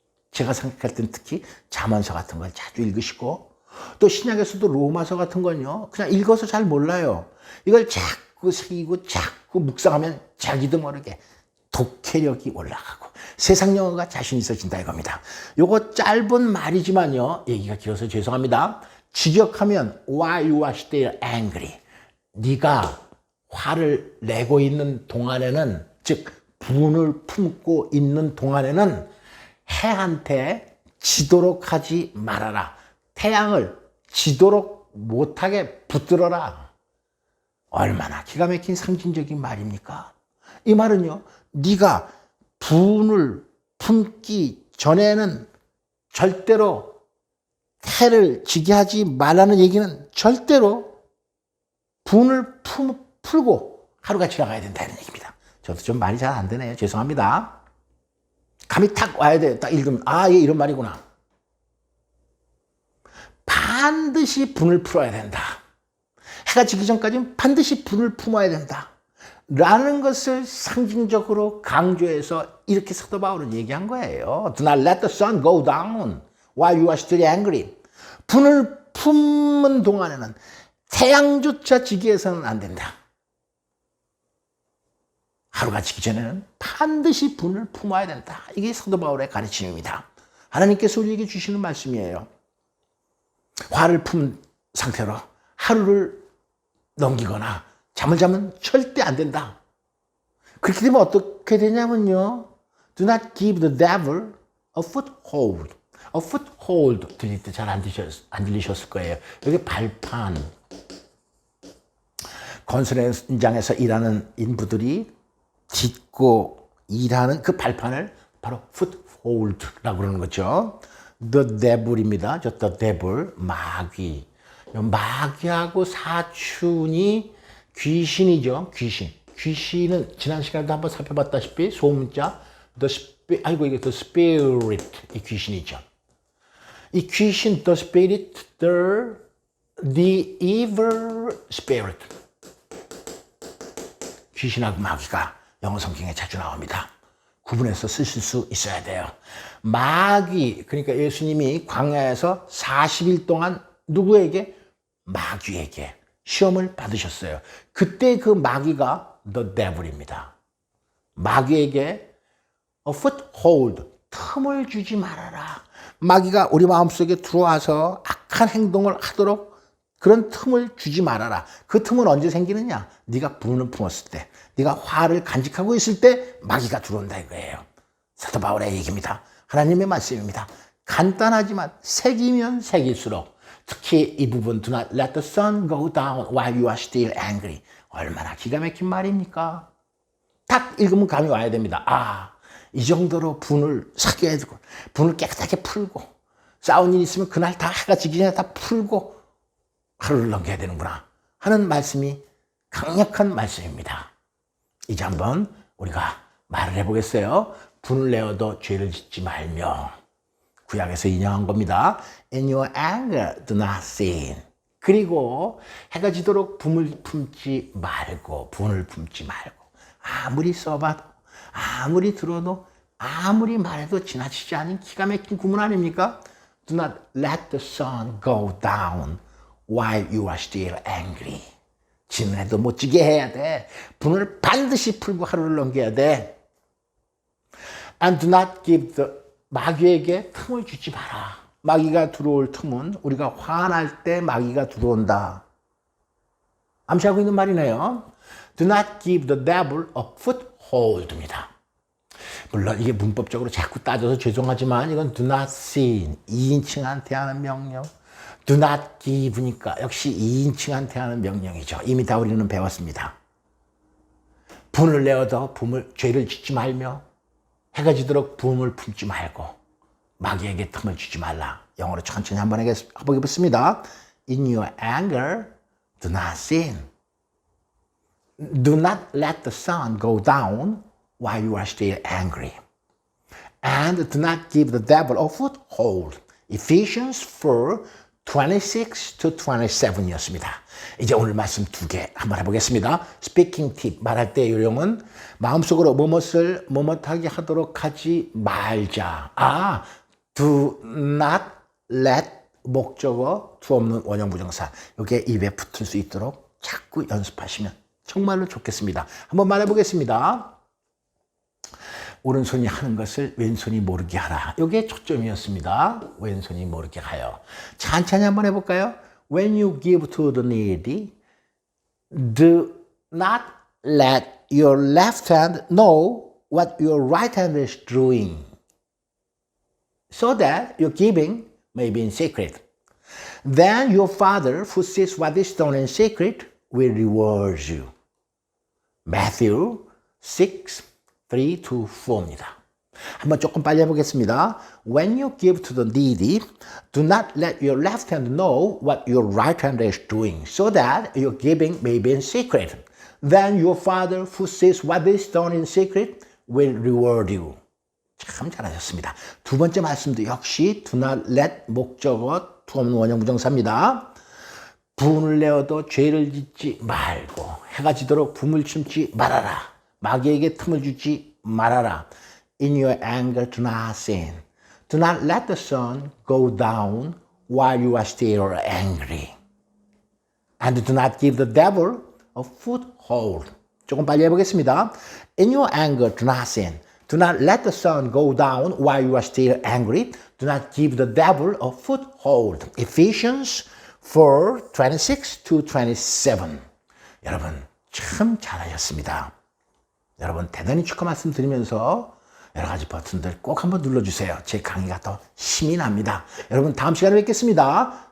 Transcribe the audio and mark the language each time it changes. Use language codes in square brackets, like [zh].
[ko] 제가 생각할 땐 특히 잠언서 같은 걸 자주 읽으시고 또 신약에서도 로마서 같은 건요. 그냥 읽어서 잘 몰라요. 이걸 자꾸 새기고 자꾸 묵상하면 자기도 모르게 독해력이 올라가고 세상 영어가 자신 있어진다 이겁니다. 요거 짧은 말이지만요. 얘기가 길어서 죄송합니다. 직역하면 [en] Why you are still angry. [ko] 네가 화를 내고 있는 동안에는, 즉 분을 품고 있는 동안에는 해한테 지도록 하지 말아라. 태양을 지도록 못하게 붙들어라. 얼마나 기가 막힌 상징적인 말입니까? 이 말은요, 네가 분을 품기 전에는 절대로 해를 지게 하지 말라는 얘기는 절대로 분을 풀고 하루가 지나가야 된다는 얘기입니다. 저도 좀 말이 잘 안 되네요. 죄송합니다. 감이 탁 와야 돼요. 딱 읽으면 아, 얘 이런 말이구나. 반드시 분을 풀어야 된다. 해가 지기 전까지는 반드시 분을 품어야 된다. 라는 것을 상징적으로 강조해서 이렇게 사도 바울은 얘기한 거예요. [en] Do not let the sun go down while you are still angry. [ko] 분을 품는 동안에는 태양조차 지게 해서는 안 된다. 하루가 지기 전에는 반드시 분을 품어야 된다. 이게 사도 바울의 가르침입니다. 하나님께서 우리에게 주시는 말씀이에요. 화를 품은 상태로 하루를 넘기거나 잠을 자면 절대 안 된다. 그렇게 되면 어떻게 되냐면요. [en] Do not give the devil a foothold. [ko] A foothold 들릴 때 잘 안 들리셨을 거예요. 여기 발판. 건설 현장에서 일하는 인부들이 딛고 일하는 그 발판을 바로 foothold라고 그러는 거죠. [en] The devil입니다. The devil, [ko] 마귀. 마귀하고 사춘이 귀신이죠. 귀신은 지난 시간에도 한번 살펴봤다시피 소문자 the spirit, 이 귀신이죠. 이 귀신, [en] the spirit, the evil spirit. [ko] 귀신하고 마귀가 영어 성경에 자주 나옵니다. 구분해서 쓰실 수 있어야 돼요. 마귀, 그러니까 예수님이 광야에서 40일 동안 누구에게? 마귀에게 시험을 받으셨어요. 그때 그 마귀가 the devil입니다. 마귀에게 a foothold, 틈을 주지 말아라. 마귀가 우리 마음속에 들어와서 악한 행동을 하도록 그런 틈을 주지 말아라. 그 틈은 언제 생기느냐? 네가 분을 품었을 때, 네가 화를 간직하고 있을 때 마귀가 들어온다 이거예요. 사도 바울의 얘기입니다. 하나님의 말씀입니다. 간단하지만 새기면 새길수록, 특히 이 부분 [en] Do not let the sun go down while you are still angry. [ko] 얼마나 기가 막힌 말입니까? 딱 읽으면 감이 와야 됩니다. 아, 이 정도로 분을 사귀어야 되고 분을 깨끗하게 풀고 싸운 일 있으면 그날 다 해가 지기 전에 다 풀고 하루를 넘겨야 되는구나 하는 말씀이 강력한 말씀입니다. 이제 한번 우리가 말을 해보겠어요. 분을 내어도 죄를 짓지 말며. 구약에서 인용한 겁니다. [en] In your anger do not sin. [ko] 그리고 해가 지도록 분을 품지 말고, 분을 품지 말고. 아무리 써봐도, 아무리 들어도, 아무리 말해도 지나치지 않은 기가 막힌 구문 아닙니까? [en] Do not let the sun go down while you are still angry. [ko] 지는 해도 못 지게 해야 돼. 분을 반드시 풀고 하루를 넘겨야 돼. [en] And do not give the [ko] 마귀에게 틈을 주지 마라. 마귀가 들어올 틈은 우리가 화날 때 마귀가 들어온다. 암시하고 있는 말이네요. [en] Do not give the devil a foothold입니다. [ko] 물론 이게 문법적으로 자꾸 따져서 죄송하지만 이건 [en] do not sin, [ko] 2인칭한테 하는 명령. [en] Do not give [ko] 니까 역시 2인칭한테 하는 명령이죠. 이미 다 우리는 배웠습니다. 분을 내어도 죄를 짓지 말며 해가 지도록 분을 품지 말고 마귀에게 틈을 주지 말라. 영어로 천천히 한번 해보겠습니다. [en] In your anger, do not sin. Do not let the sun go down while you are still angry. And do not give the devil a foothold. Ephesians 4, 26 to 27이었습니다. [ko] 이제 오늘 말씀 두 개 한번 해보겠습니다. 스피킹 팁, 말할 때 요령은 마음속으로 무엇을 무엇하게 하도록 하지 말자. [en] Do not let [ko] 목적어 두 없는 원형 부정사. 이게 입에 붙을 수 있도록 자꾸 연습하시면 정말로 좋겠습니다. 한번 말해보겠습니다. 오른손이 하는 것을 왼손이 모르게 하라. 이게 초점이었습니다. 왼손이 모르게 하여. 천천히 한번 해볼까요? [en] When you give to the needy, do not let your left hand know what your right hand is doing, so that your giving may be in secret. Then your Father, who sees what is done in secret, will reward you. Matthew 6, 3 to 4입니다. [ko] 한번 조금 빨리 해보겠습니다. [en] When you give to the needy, do not let your left hand know what your right hand is doing, so that your giving may be in secret. Then your Father, who sees what is done in secret, will reward you. [ko] 참 잘하셨습니다. 두 번째 말씀도 역시 [en] do not let [ko] 목적어 두 없는 원형 부정사입니다. 분을 내어도 죄를 짓지 말고 해가 지도록 품을 침지 말아라. 마귀에게 틈을 주지 말아라. [en] In your anger do not sin. Do not let the sun go down while you are still angry. And do not give the devil a foothold. 조금 빨리 해보겠습니다. In your anger do not sin. Do not let the sun go down while you are still angry. Do not give the devil a foothold. Ephesians 4, 26 to 27. [ko] 여러분 참 잘하셨습니다. 여러분 대단히 축하 말씀드리면서 여러 가지 버튼들 꼭 한번 눌러주세요. 제 강의가 더 힘이 납니다. 여러분 다음 시간에 뵙겠습니다.